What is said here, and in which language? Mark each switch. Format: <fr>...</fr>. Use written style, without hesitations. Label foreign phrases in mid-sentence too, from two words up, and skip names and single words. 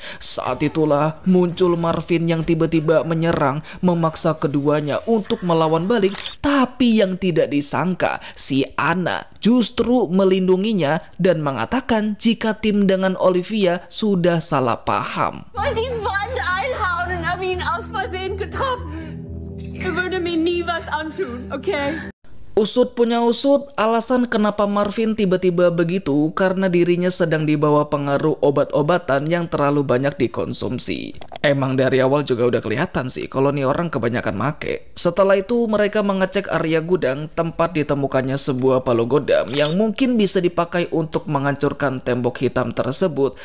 <id>Saat itulah muncul Marvin yang tiba-tiba menyerang, memaksa keduanya untuk melawan balik, tapi yang tidak disangka si Anna justru melindunginya dan mengatakan jika Tim dengan Olivia sudah salah paham.</id> <de>Und die Wand einhauen und habe ihn aus Versehen getroffen. Er würde mir nie was antun, okay?</de> <id>Usut punya usut, alasan kenapa Marvin tiba-tiba begitu karena dirinya sedang dibawa pengaruh obat-obatan yang terlalu banyak dikonsumsi. Emang dari awal juga udah kelihatan sih kalau nih orang kebanyakan make. Setelah itu mereka mengecek area gudang tempat ditemukannya sebuah palu godam yang mungkin bisa dipakai untuk menghancurkan tembok hitam tersebut.</id>